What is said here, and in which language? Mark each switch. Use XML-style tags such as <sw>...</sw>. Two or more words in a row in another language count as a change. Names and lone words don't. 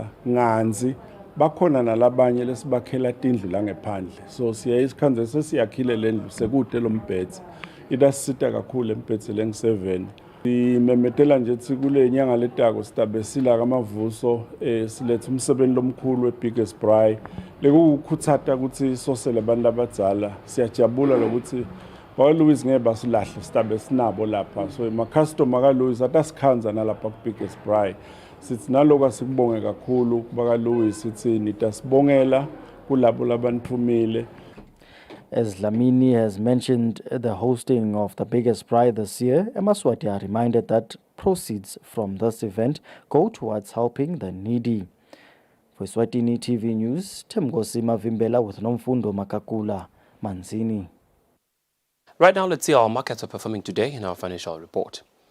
<ss>nganzi bakhona nalabanye lesibakhela tindlu la ngephandle so siyayisikhanze sesiyakhile lendlu sekude lombhedzi idasisita kakhulu embhedzi leng7 simemetela nje ukuthi kule nyanga letako sitabe sila kamavuso siletha umsebenzi lomkhulu webiggest braai lekukhutsata ukuthi sosele abantu labadzala siyajabula lokuthi Louis ngeba silahle sitabe sinabo lapha so ama-customer ka-Louis atasikhanza nalapha ku-</ss> <en>biggest braai</en> <ss>sithi naloko asikubonge kakhulu baka Louis sithi nitasibongela kulabo labanithumile.</ss> <en>As Dlamini has mentioned the hosting of the biggest braai this year, Maswati are reminded that proceeds from this event go towards helping the needy. For Eswatini TV News, Temgosi Mavimbela with Nomfundo Makakula, Manzini. Right now, let's see how our markets are performing today in our financial report.</en>